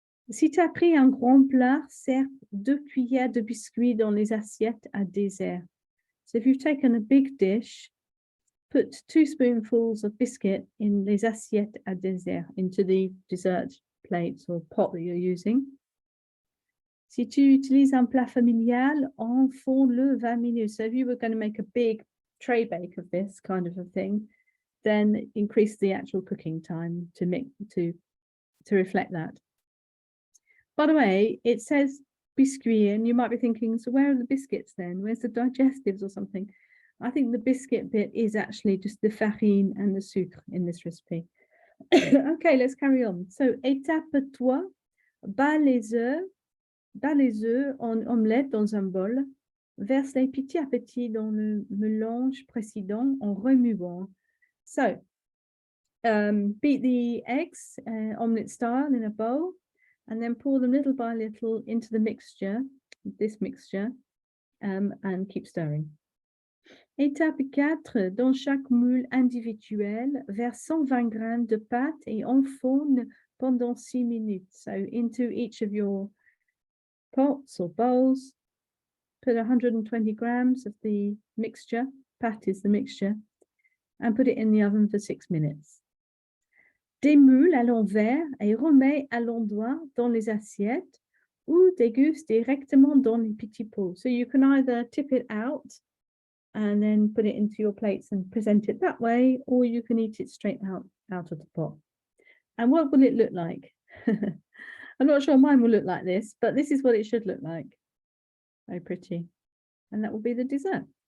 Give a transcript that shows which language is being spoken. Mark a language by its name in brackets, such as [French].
[French] Si tu as pris un grand plat, sers 2 cuillères de biscuits dans les assiettes à dessert. [English] So if you've taken a big dish, put 2 spoonfuls of biscuit in [French] les assiettes à dessert, [English] into the dessert plates or pot that you're using. [French] Si tu utilises un plat familial, enfonds-le 20 minutes. [English] So if you were going to make a big tray bake of this kind of a thing, then increase the actual cooking time to reflect that. By the way, it says biscuit, and you might be thinking, so where are the biscuits then? Where's the digestives or something? I think the biscuit bit is actually just the farine and the sucre in this recipe. Okay, let's carry on. [French] So, étape 3, bats les œufs en omelette dans un bol. Verse les petit à petit dans le mélange précédent en remuant. [English] So, beat the eggs omelette style in a bowl and then pour them little by little into the mixture, this mixture, and keep stirring. [French] Étape 4, dans chaque moule individuel, verse 120 grammes de pâte et enfourne pendant 6 minutes. [English] So into each of your pots or bowls, put 120 grams of the mixture, pâte is the mixture, and put it in the oven for 6 minutes. [French] Démoule à l'envers et remets à l'endroit dans les assiettes ou déguste directement dans les petits pots. [English] So you can either tip it out and then put it into your plates and present it that way, or you can eat it straight out of the pot. And what will it look like? I'm not sure mine will look like this, but this is what it should look like. Very pretty. And that will be the dessert.